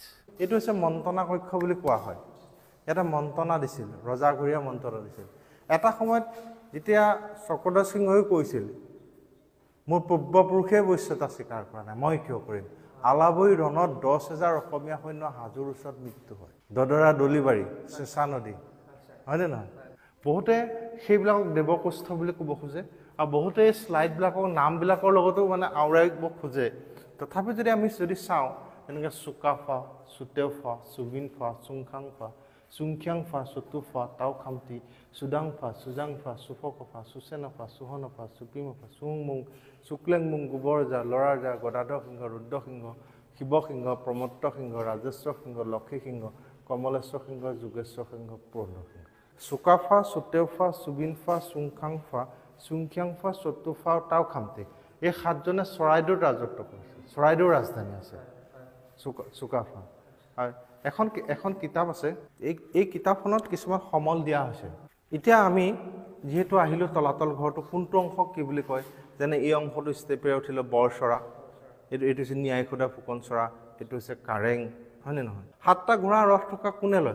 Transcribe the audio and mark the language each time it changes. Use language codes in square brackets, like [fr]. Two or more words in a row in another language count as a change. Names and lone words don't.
[as] এইটো হৈছে মন্ত্ৰণা কক্ষ বুলি কোৱা হয় এটা মন্ত্ৰণা দিছিল ৰজাঘৰীয়া মন্ত্ৰণা দিছিল এটা সময়ত যেতিয়া চক্ৰধৰ সিংহই কৈছিল মোৰ পূৰ্বপুৰুষে বৈশ্যতা স্বীকাৰ কৰা নাই মই কিয় কৰিম আলাবৈ ৰণত 10,000 অসমীয়া সৈন্য হাজোৰ ওচৰত মৃত্যু হয় দদৰা দলিবাৰী চেঁচা নদী হয়নে নহয় বহুতে সেইবিলাকক দেৱকুষ্ঠ বুলি ক'ব খোজে আৰু বহুতে এই শ্লাইডবিলাকৰ নামবিলাকৰ লগতো মানে আওৰাইব খোজে তথাপি যদি আমি চাওঁ তেনেকৈ চুকাফা চুতেওফা চুবিনফা চুংখাংফা Sungkyangfa, Sutufa, Tau Khamti, Sudangfa, Sujangfa, Sufokofa, Susenafa, Suhonafa, Supimafa, Sungmung, Suklengmung, Guborja, Loraja, Godadok Hingo, Ruddok Hingo, Hibok Hingo, Promottok Hingo, Rajeshwar Hingo, Lokhi Hingo, Komoleshwar Hingo, Jugeshwar Hingo, Purno Hingo. Sukafa, Suteufa, Subinfa, Sungkhangfa, Sungkyangfa, Sutufa, Tau Khamti. এই সাতজনে চৰাইদেউৰ ৰাজত্ব কৰিছে চৰাইদেউৰ ৰাজধানী আছে চুকাফা আৰু এখন কিতাপ আছে এই কিতাপখনত কিছুমান সমল দিয়া হৈছে এতিয়া আমি যেহেতু আহিলো তলাতল ঘৰটো কোনটো অংশক কি বুলি কয় যেনে এই অংশটো ষ্টেপে উঠিলে বৰচৰা এইটো হৈছে ন্যায়খোদা ফুকন চৰা এইটো হৈছে কাৰেং হয়নে নহয় সাতটা ঘোঁৰা ৰথ থকা কোনে লয়